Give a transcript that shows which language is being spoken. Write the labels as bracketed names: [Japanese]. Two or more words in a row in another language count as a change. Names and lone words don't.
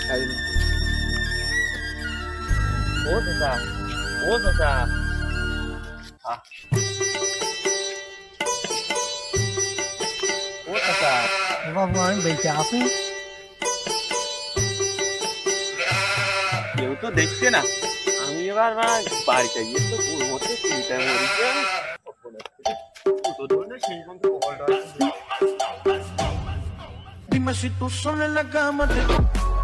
[Bangla] ও চাচা, ও চাচা, ও চাচা, বাবু আমি বেঁচে আছি। কেউ তো দেখছে না। আমি এবার বাড়িতে গিয়ে তো মধ্যে চিন্তা করেছি। [Spanish] Dime si tú sola en la cama te